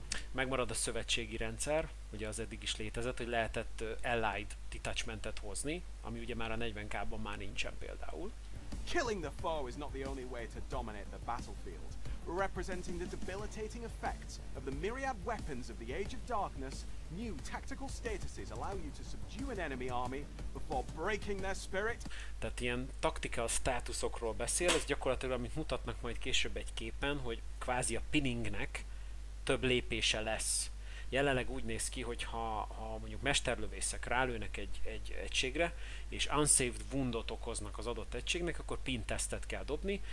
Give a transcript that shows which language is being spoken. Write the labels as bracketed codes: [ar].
[hu] Megmarad a szövetségi rendszer, ugye az eddig is létezett, hogy lehetett allied detachmentet hozni, ami ugye már a 40k-ban már nincsen például. [en] Killing the foe is not the only way to dominate the battlefield. Representing the debilitating effects of the myriad weapons of the Age of Darkness, new tactical statuses allow you to subdue an enemy army before breaking their spirit. [hu] Tehát ilyen tactical státuszokról beszél, ez gyakorlatilag, amit mutatnak majd később egy képen, hogy kvázi a pinningnek több lépése lesz. Jelenleg úgy néz ki, hogy ha mondjuk mesterlövészek rálőnek egy egységre, és unsaved woundot okoznak az adott egységnek, akkor pin tesztet kell dobni.